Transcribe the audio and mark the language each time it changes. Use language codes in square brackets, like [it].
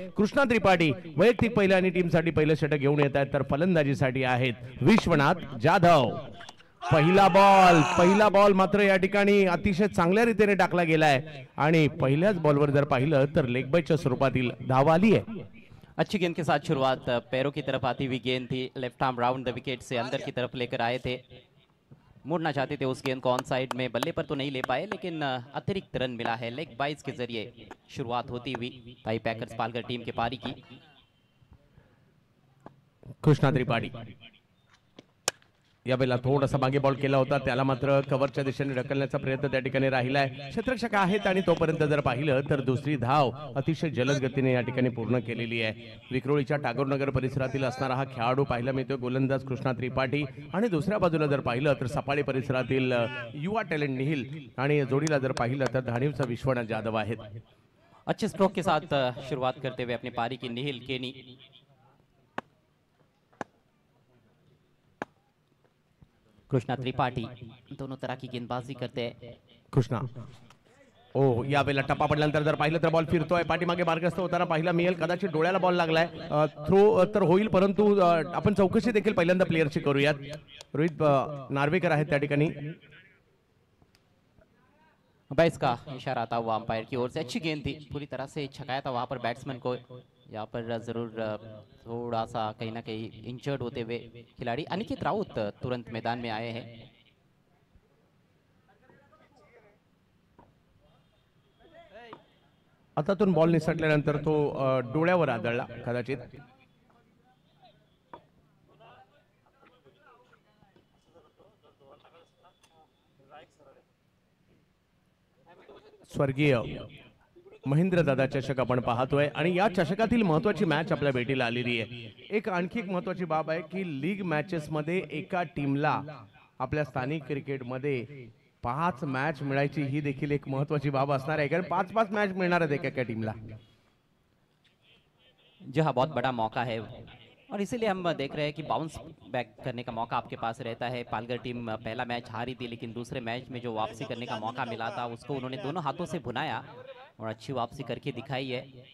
[mr] कृष्णा त्रिपाठी वैयक्तिक पहिल्या आणि टीमसाठी पहिलं षटक घेऊन येत आहेत, तर फलंदाजीसाठी आहेत विश्वनाथ जाधव। पहिला बॉल मात्र या ठिकाणी अतिशय चांगल्या रीतीने टाकला गेलाय आणि पहिल्याच बॉलवर जर पाहिलं तर लेग बायच्या स्वरूपातील धाव आली आहे। [hi] अच्छी गेंद के साथ शुरुआत, पैरों की तरफ आती हुई गेंद थी, left arm round the wicket से अंदर की तरफ लेकर आए थे, मुड़ना चाहते थे उस गेंद को ऑन साइड में, बल्ले पर तो नहीं ले पाए लेकिन अतिरिक्त रन मिला है। लेग बाइज के जरिए शुरुआत होती हुई ताई पैकर्स पालघर टीम के पारी की। [mr] कृष्णा त्रिपाठी यावेळेला थोडासा मागे बॉल केला होता, त्याला मात्र कव्हरच्या दिशेने ढकलण्याचा प्रयत्न त्या ठिकाणी राहिलाय। क्षेत्ररक्षक आहेत आणि तोपर्यंत जर पाहिलं तर दुसरी धाव अतिशय जलद गतीने या ठिकाणी पूर्ण केलेली आहे। विक्रोळीच्या टागोरनगर परिसरातील असणारा हा खेळाडू पाहायला मिळतोय, गोलंदाज कृष्णा त्रिपाठी। आणि दुसऱ्या बाजूला जर पाहिलं तर सफाळी परिसरातील युवा टॅलेंट निहिल आणि जोडीला जर पाहिलं तर धाणीवचा विश्वनाथ जाधव आहेत। [hi] अच्छे स्ट्रोक के साथ शुरुआत करते हुए अपनी पारी की निहिल केनी। कृष्णा त्रिपाठी दोनों तरह की गेंदबाजी करते हैं। [mr] कृष्णा या वेळेला टप्पा पडल्यानंतर जर पाहिलं तर बॉल फिरतोय, पाठीमागे मार्गस्थ होताना पाहिला मिळेल, कदाचित डोळ्याला बॉल लागलाय, थ्रो तर होईल, परंतु आपण चौकशी देखील पहिल्यांदा प्लेयरची करूयात। रोहित नार्वेकर आहेत त्या ठिकाणी। [hi] बैस का इशारा आता हुआ अंपायर की ओर से, अच्छी गेंद थी, पूरी तरह से छकाया था वहां पर बैट्समैन को। यहाँ पर जरूर थोड़ा सा कहीं ना कहीं इंजर्ड होते हुए खिलाड़ी अनिकेत राउत तुरंत मैदान में आए हैं। [mr] हातातून बॉल निसटल्यानंतर तो डोळ्यावर आदळला कदाचित। स्वर्गीय महेंद्र दादा चषक आपण पाहतोय आणि या चषकातील महत्त्वाची मॅच आपल्या भेटीला आलेली आहे। एक आणखी एक महत्त्वाची बाब आहे की लीग मॅचेस मध्ये एका टीमला आपल्या स्थानिक क्रिकेट मध्ये 5 मॅच मिळायची ही देखील एक महत्त्वाची बाब असणार आहे, कारण 5-5 मॅच मिळणार आहेत एका टीमला। [hi] जी हाँ, बहुत बड़ा मौका है और इसीलिए हम देख रहे हैं कि बाउंस बैक करने का मौका आपके पास रहता है। पालघर टीम पहला मैच हारी थी, लेकिन दूसरे मैच में जो वापसी करने का मौका मिला था उसको उन्होंने दोनों हाथों से भुनाया और अच्छी वापसी करके दिखाई है।